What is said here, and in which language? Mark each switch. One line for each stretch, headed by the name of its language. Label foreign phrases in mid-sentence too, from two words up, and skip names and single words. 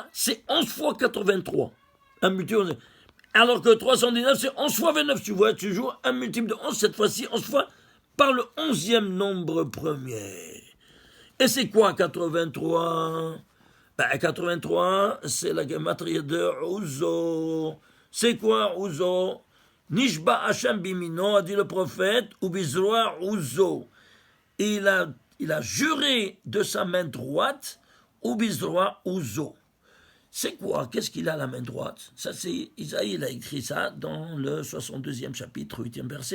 French: C'est 11 fois 83. Un multiple. Alors que 319, c'est 11 fois 29. Tu vois, tu joues un multiple de 11, cette fois-ci, 11 fois par le 11e nombre premier. Et c'est quoi 83? Ben, 83, c'est la gematria de Uzo. C'est quoi Uzo?
Hebrew: נשבע ה' בימינו,
French: a dit le prophète,
Hebrew: ובזרוע עוזו.
French: Il a juré de sa main droite,
Hebrew: ובזרוע עוזו.
French: C'est quoi? Qu'est-ce qu'il a à la main droite? Ça, c'est Isaïe, il a écrit ça dans le 62e chapitre, 8e verset.